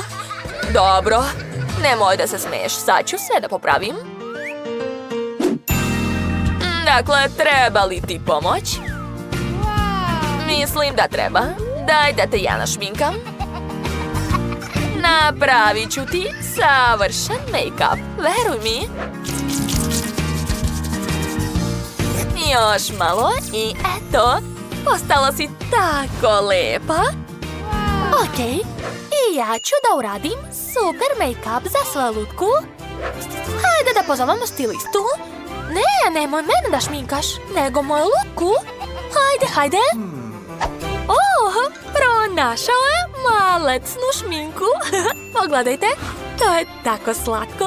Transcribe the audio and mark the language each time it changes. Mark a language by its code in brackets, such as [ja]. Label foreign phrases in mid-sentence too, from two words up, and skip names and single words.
[sr] Dobro, nemoj da se smeješ. Sad ću sve da popravim. Dakle, treba li ti pomoć? Mislim da treba. Daj da te ja našminkam. Napravit ću ti savršen make-up. Veruj mi. Još malo i eto. Postala si tako lepa. Okej. I ja ću da uradim super make-up za svoju lutku. Hajde da pozovemo stilistu. Ne, nemoj mene da šminkaš, nego moju lutku. Hajde. Pronašao je malecnu šminku. Pogledajte, to je tako slatko.